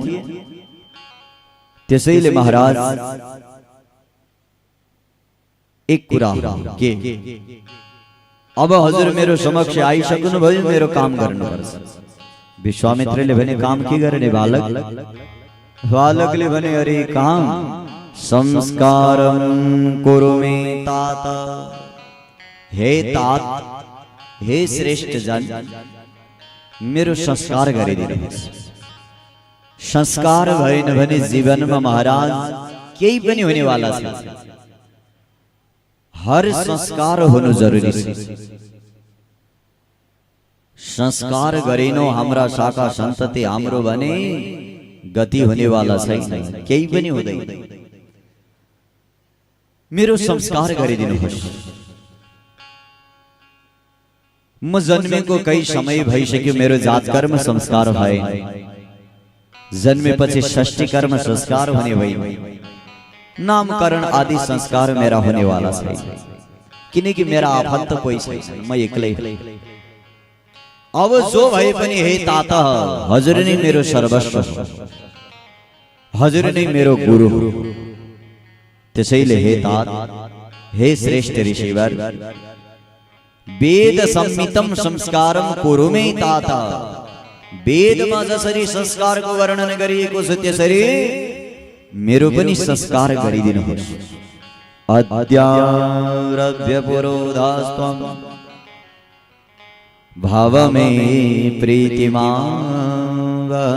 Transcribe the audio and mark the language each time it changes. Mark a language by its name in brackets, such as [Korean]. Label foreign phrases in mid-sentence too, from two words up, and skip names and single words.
[Nepali] त्यसैले महाराज एक कुरा के अब हजुर मेरो समक्ष आइसक्नु भयो मेरो काम गर्नुपर्छ। विश्वामित्रले भने काम के गर्ने बालक। बालकले भने अरे काम [Sanskrit] संस्कारं कुरु मे तात। [Nepali] हे तात हे श्रेष्ठ जन मेरो संस्कार गरिदिनुहोस्। संस्कार भएन भने जीवनमा महाराज केही पनि हुनेवाला छैन। हर संस्कार होनु जरुरी छ। संस्कार गरेनौ हाम्रा शाखा सन्तति हाम्रो भने गति हुनेवाला छैन केही पनि हुँदैन। मेरो संस्कार गरिदिनुहोस्। म जन्मेको कई समय भइसक्यो मेरो जात कर्म संस्कार भए। जन्मेपछि षष्ठी कर्म संस्कार हुने भए। नामकरण आदि संस्कार [Hindi] मेरा होने वाला है [Nepali] किनकि मेरा आफन्त कोही छैन म एक्लै। अब जो भए पनि हे ताता हजुर नै मेरो सर्वस्व हजुर नै मेरो गुरु। त्यसैले हे तात हे श्रेष्ठ ऋषिवर [Sanskrit] वेद संहितम संस्कारम कुरु मे ताता। [Nepali] वेदमा जसरी संस्कारको वर्णन गरिएको छ त्यसरी मेरो पनि संस्कार गरिदिनुहोस्। [Sanskrit] अद्यारभ्य पुरोधास्त्वं भावमे प्रीतिमान्।